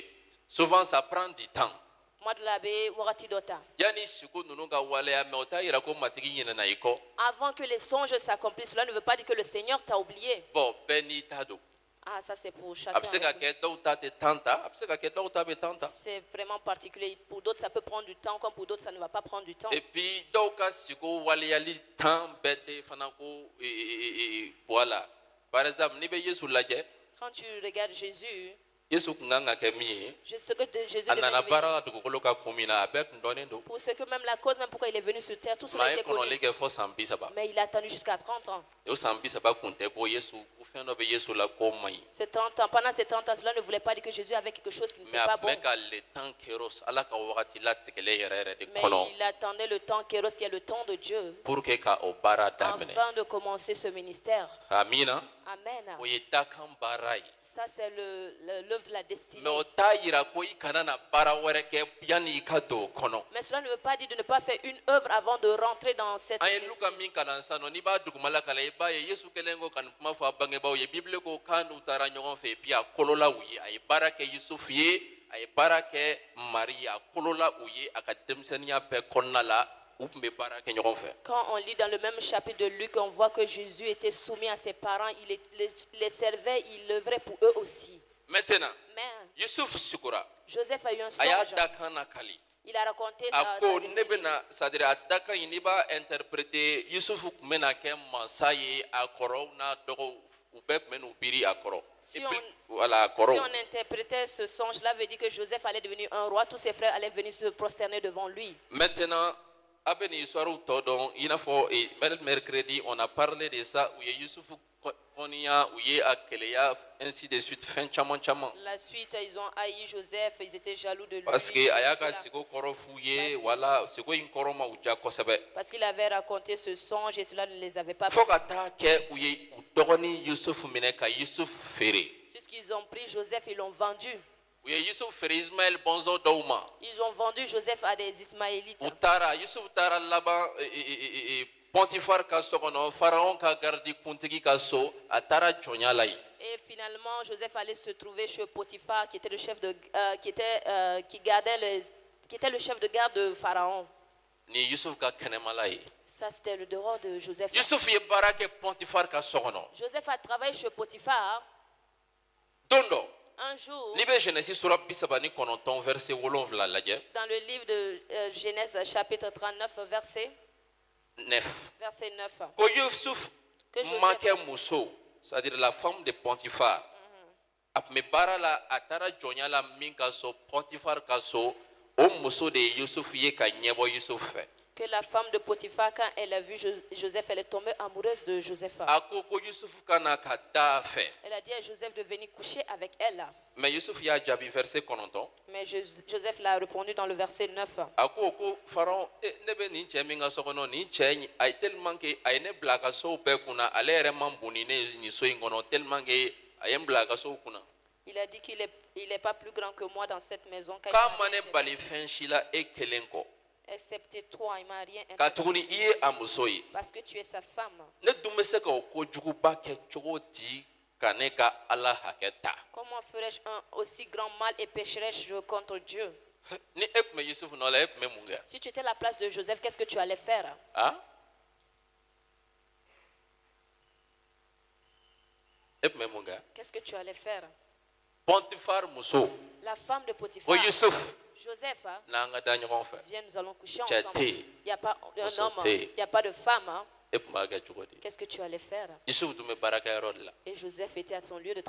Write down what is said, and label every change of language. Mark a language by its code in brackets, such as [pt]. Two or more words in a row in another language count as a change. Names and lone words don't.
[fr] Souvent ça prend du temps. Moi de la baie, Warati Dota. [bm] Yani sigo ninnu ka waleya mais o t'a yira ko matigi ɲinɛna i kɔ. [fr] Avant que les songes s'accomplissent, cela ne veut pas dire que le Seigneur t'a oublié. [bm] Bon bɛɛ n'i ta don. [fr] Ah, ça c'est pour [bm] A [fr] chacun. [bm] bɛ se ka kɛ dɔw ta tɛ temps ta a bɛ se ka kɛ dɔw ta bɛ temps ta. [fr] C'est vraiment particulier. Pour d'autres, ça peut prendre du temps, comme pour d'autres, ça ne va pas prendre du temps. Et puis [bm] dɔw ka sigo waleyali temps bɛɛ tɛ fana ko voilà. Par exemple n'i bɛ Yesu lajɛ [fr] Quand tu regardes Jésus, [bm] Yesu kun kan ka kɛ min ye. [fr] ce que Jésus [bm] A [fr] devait [bm] nana [fr] devenir. [bm] baara la dugukolo ka kun min na a bɛɛ kun dɔnnen don. [fr] Pour ce que même la cause, même pourquoi il est venu sur terre, tout Mais cela [bm] a ye [fr] était connu. [bm] kɔnɔli kɛ fɔ san 30. [fr] Mais il a attendu jusqu'à 30 ans. [bm] O san 30 kun tɛ ko Yesu ko fɛn dɔ bɛ Yesu la ko man ɲi. [fr] Ces 30 ans, pendant ces 30 ans, cela ne voulait pas dire que Jésus avait quelque chose qui Mais n'était [bm] a [fr] pas [bm] tun [fr] bon. [bm] bɛ ka [fr] le temps [bm] kéros Ala ka wagati latigɛlen yɛrɛ yɛrɛ de [fr] Mais [bm] kɔnɔ [fr] il attendait le temps Kéros, qui est le temps de Dieu, pour que [bm] ka o baara daminɛ. [fr] afin de commencer ce ministère. [bm] Amina. [fr] Amen. [bm] o ye dakan baara ye. [fr] Ça, c'est l'œuvre de la destinée. [bm] Mais o t'a yira ko i kana na baara wɛrɛ kɛ yanni i ka don o kɔnɔ. [fr] Mais cela ne veut pas dire de ne pas faire une œuvre avant de rentrer dans cette [bm] An ye [fr] destinée. [bm] Luka min kalan sisan nɔ n'i b'a dugumala kalan i b'a ye Yesu kɛlen ko ka nin kuma fɔ a bangebaaw ye Bibili ko k'a n'u taara ɲɔgɔn fɛ puis a kolola u ye a ye baara kɛ Yusufu ye a ye baara kɛ Mari ye a kolola u ye a ka denmisɛnninya bɛɛ kɔnɔna la u tun bɛ baara kɛ ɲɔgɔn fɛ. [fr] Quand on lit dans le même chapitre de Luc, on voit que Jésus était soumis à ses parents, il les servait, il œuvrait pour eux aussi. Maintenant Mais [bm] Yusuf sukura [fr] Joseph a eu un [bm] a y'a [fr] songe. [bm] dakan nakali [fr] Il a raconté [bm] a [fr] sa [bm] ko ne [fr] destinée. [bm] bɛna c'est-à-dire a dakan in n'i b'a interpréter Yusufu tun bɛna kɛ mansa ye a kɔrɔw n'a dɔgɔw u bɛɛ tun bɛ n'u biri a kɔrɔ. [fr] Si Et puis, on- voilà, a Si [bm] kɔrɔw. [fr] on interprétait ce songe, cela veut dire que Joseph allait devenir un roi, tous ses frères allaient venir se prosterner devant lui. Maintenant, [bm] a bɛ nin histoire tɔ dɔn i n'a fɔ [fr] mercredi on a parlé de ça [bm] u ye Yusufu kɔniya u ye a kɛlɛya [fr] ainsi de suite [bm] fɛn caman caman. [fr] La suite, ils ont haï Joseph, ils étaient jaloux de lui. Parce que [bm] a y'a ka [fr] Cela. [bm] seko kɔrɔ f'u ye [fr] Parce- [bm] wala seko in kɔrɔ ma u diya kosɛbɛ. [fr] Parce qu'il avait raconté ce songe et cela ne les avait pas [bm] Fo ka taa kɛ u ye u dɔgɔnin Yusufu minɛ ka Yusufu feere. [fr] Puisqu'ils ont pris Joseph, ils l'ont vendu. [bm] U ye Yusufu feere Ismaël bɔnzɔn dɔw ma. [fr] Ils ont vendu Joseph à des Ismaélites. [bm] U taara Yusufu taara laban Pɔntifar ka so kɔnɔ Pharaon ka gardi kuntigi ka so a taara jɔnya la yen. [fr] Et finalement, Joseph allait se trouver chez Potiphar, qui était le chef de, qui était le chef de garde de Pharaon. [bm] Ni Yusufu ka kɛnɛmala ye. [fr] Ça, c'était le dehors de Joseph. [bm] Yusufu ye baara kɛ Pɔntifar ka so kɔnɔ. [fr] Joseph a travaillé chez Potiphar. [bm] Don dɔ [fr] Un jour, [bm] n'i bɛ Genèse sura 39 verset 7 lajɛ [fr] dans le livre de Genèse, chapitre 39, verset 9 9, [bm] ko Yusufu [fr] Que Joseph- [bm] makɛ muso [fr] c'est-à-dire la femme de [bm] Pɔntifar a tun bɛ baara la a taara jɔnya la min ka so Pɔntifar ka so o muso de ye Yusufu ye ka ɲɛbɔ Yusufu fɛ. [fr] que la femme de Potiphar, quand elle a vu Joseph, elle est tombée amoureuse de Joseph. [bm] A ko Yusufu ka na ka da a fɛ. [fr] Elle a dit à Joseph de venir coucher avec elle. [bm] Mais Yusufu y'a jaabi verset 9. [fr] Mais Joseph l'a répondu dans le verset 9. [bm] A ko Pharaon ne bɛ nin cɛ min ka so kɔnɔ nin cɛ a ye [fr] tellement que [bm] a ye ne bila a ka sow bɛɛ kunna ale yɛrɛ man bon ni ne ye nin so in kɔnɔ [fr] tellement que [bm] a ye n bila a ka sow kunna. [fr] Il a dit qu'il est pas plus grand que moi dans cette maison. [bm] K'a ma ne bali fɛn si la e kelen kɔ [fr] Excepté toi, il m'a rien [bm] ka [fr] interdit. [bm] tuguni i ye a muso ye. [fr] Parce que tu es sa femme. [bm] Ne dun bɛ se ka o kojuguba kɛ cogo di ka ne ka Ala hakɛ ta. [fr] Comment ferais-je un aussi grand mal et pécherais-je contre Dieu? [bm] Ni e tun bɛ Yusufu nɔ la e tun bɛ mun kɛ? [fr] Si tu étais à la place de Joseph, qu'est-ce que tu allais faire? [bm] Ah? E tun bɛ mun kɛ? [fr] Qu'est-ce que tu allais faire? [bm] Pɔntifar muso [fr] La femme de [bm] o [fr] Potiphar, [bm] Yusufu [fr] Joseph, hein, [bm] n'an ka da ɲɔgɔn fɛ. [fr] viens, nous allons coucher [bm] Tchè, [fr] ensemble. t'es. Il n'y a pas un [bm] Muso, [fr] homme, t'es. il n'y a pas de femme. Hein. [bm] E tun b'a kɛ cogo di? [fr] Qu'est-ce que tu allais faire? [bm] Yusufu tun bɛ baarakɛyɔrɔ de la [fr] Et Joseph était à son lieu de